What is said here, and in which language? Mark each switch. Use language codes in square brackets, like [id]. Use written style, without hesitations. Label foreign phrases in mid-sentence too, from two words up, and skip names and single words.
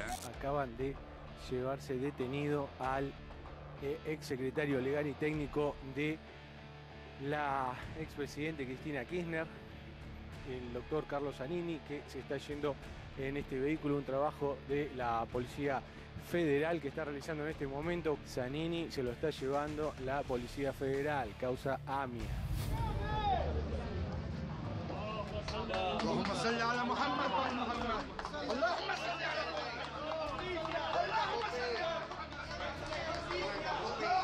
[es] Acaban de llevarse detenido al exsecretario legal y técnico de la expresidente Cristina Kirchner, el doctor Carlos Zanini, que se está yendo en este vehículo, un trabajo de la Policía Federal que está realizando en este momento. Zanini se lo está llevando la Policía Federal, causa AMIA. [ar] اللهم صل على محمد وآل محمد اللهم صل على محمد اللهم صل على محمد.